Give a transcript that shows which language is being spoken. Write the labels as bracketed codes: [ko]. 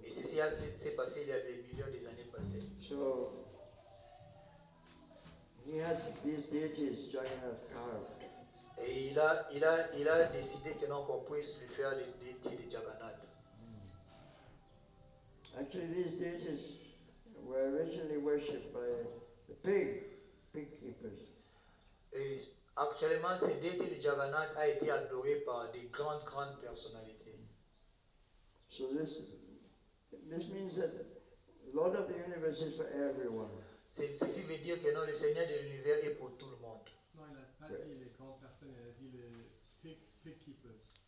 [fr] Et ceci s'est passé il y a des millions d'années passées. [en] So he had these deities Jagannath carved. [fr] Et il a décidé que non qu'on puisse lui faire des déités de Jagannath. [en] Actually, these deities were originally worshipped by the pig keepers. [fr] Et actuellement, ces déités de Jagannath a été adoré par des grandes personnalités. [en] So this means that Lord of the universe is for everyone. [fr] Ceci veut dire que non, le Seigneur de l'univers est pour tout le monde. Non, il n'a pas dit les grandes personnes, il a dit les [en] pig keepers.